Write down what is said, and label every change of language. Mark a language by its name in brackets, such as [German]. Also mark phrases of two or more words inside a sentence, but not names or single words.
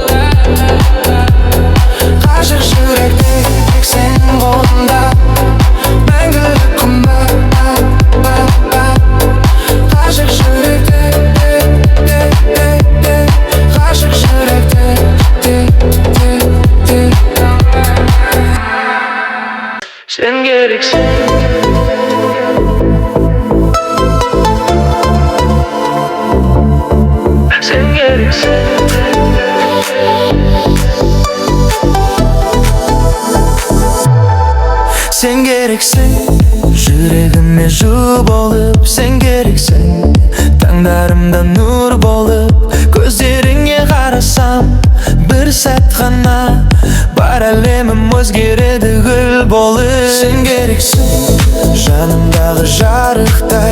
[Kazakh] Ғашық жүректе тек сенің қолыңда мәңгілік қымбат. Ғашық жүректе, ғашық жүректе. [Turkish] Sen gereksin. Sen gereksin. Sen gereksin. [Kazakh] Жүрегіме жу болып сен керексің. Таңдарымда нұр болып көздеріңе қарасам, бір сәт ғана бар әлемім өзгереді гүл болып. Сен керексің, жанымдағы жарықтай.